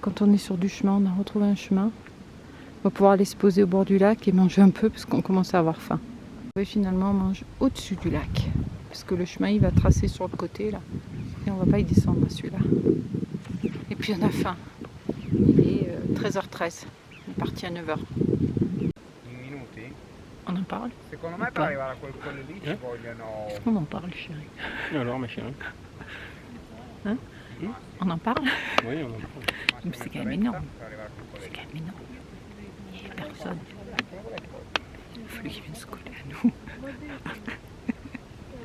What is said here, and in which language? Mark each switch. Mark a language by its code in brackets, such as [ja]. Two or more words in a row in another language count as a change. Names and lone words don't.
[fr] Quand on est sur du chemin, on a retrouvé un chemin. On va pouvoir aller se poser au bord du lac et manger un peu parce qu'on commence à avoir faim. Et finalement, on mange au-dessus du lac. Parce que le chemin, il va tracer sur le côté, là. Et on va pas y descendre, celui-là. Et puis, on a faim. Il est 13h13. On est parti à 9h. On en parle? [it] Secondo me per arrivare a quel quello lì ci vogliono. [fr] On en parle, chérie. Alors, ma chérie. Hein? On en parle? Oui, on en parle. Mais c'est quand même énorme. C'est quand même énorme. Il n'y a personne. Il faut qu'il vienne se coller à nous.